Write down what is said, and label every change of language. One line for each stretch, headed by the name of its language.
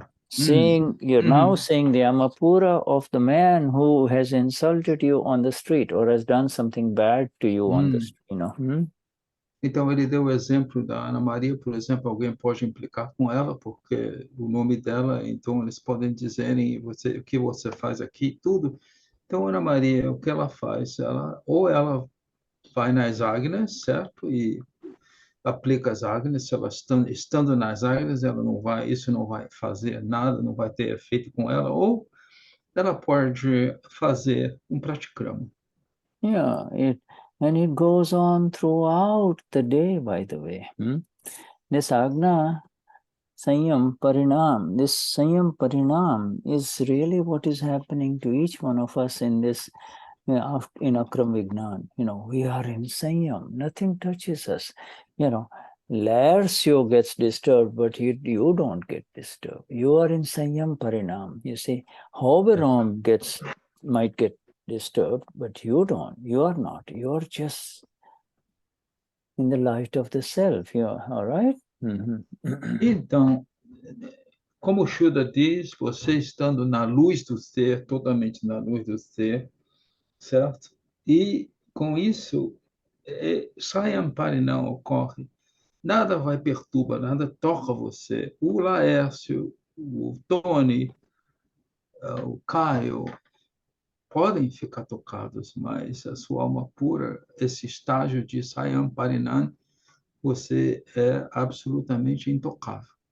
English: seeing, you're now seeing the Amapura of the man who has insulted you on the street or has done something bad to you on the street,
Portuguese: Então, ele deu o exemplo da Ana Maria, por exemplo, alguém pode implicar com ela, porque o nome dela, então eles podem dizerem o que você faz aqui, tudo. Então, Ana Maria, o que ela faz? Ou ela vai nas águias, certo? E aplica as águias, se ela estando nas águias, isso não vai fazer nada, não vai ter efeito com ela, ou ela pode fazer pratikrama.
English: Yeah, and it goes on throughout the day, by the way. This Agna, Saiyam Parinam, this Saiyam Parinam is really what is happening to each one of us in this, in Akram Vignan. We are in Saiyam, nothing touches us. Larsyo gets disturbed, but you don't get disturbed. You are in Saiyam Parinam. You see, Hoberom might get disturbed, but you don't. You are not. You are just in the light of the self. All right?
Portuguese: Então, como o Shuddha diz, você estando na luz do ser, totalmente na luz do ser, certo? E com isso, Saiyam Parinam ocorre. Nada vai perturbar, nada toca você. O Laércio, o Tony, o Caio, podem ficar tocados, mas a sua alma pura, esse estágio de Saiyam Parinam, você é absolutamente intocável.